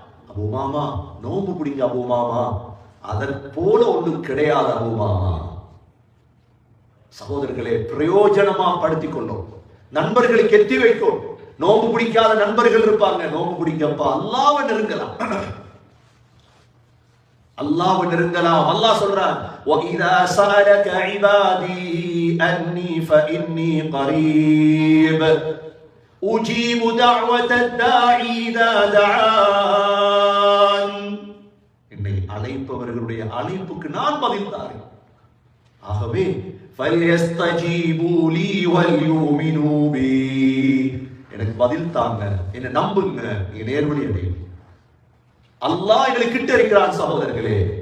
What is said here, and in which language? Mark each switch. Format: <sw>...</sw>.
<ta>Abu Umama நோம்பு பிடிங்க Abu Umama, அதன் போல ஒன்றும் கிடையாது அபூ உமாமா. சகோதரர்களே, பிரயோஜனமா படுத்திக் கொள்ளும், நண்பர்களுக்கு எத்தி வைக்கும். நோம்பு பிடிக்காத நண்பர்கள் இருப்பாங்க, நோம்பு பிடிக்கப்பா, அல்லாஹ்வை நெருங்கலாம், அல்லாஹ்வை நெருங்கலாம். அல்லாஹ் சொல்றான்,</ta> <ar>وَإِذَا سَأَلَكَ عِبَادِي أَنِّي فَإِنِّي قَرِيبٌ أُجِيبُ دَعْوَةَ الدَّاعِ إِذَا دَعَانِ.</ar> <ta>என்னை அழைப்பவர்களுடைய அழைப்புக்கு நான் பதில் தாரேன். ஆகவே</ta> <ar>فَلْيَسْتَجِيبُوا لِي وَلْيُؤْمِنُوا بِي,</ar> <ta>எனக்கு பதில் தாங்க, என்ன நம்புங்க, நீங்க நேர்வழி அடையுங்க. அல்லாஹ் எங்களுக்கு கிட்ட இருக்கிறான் சகோதரர்களே.</ta>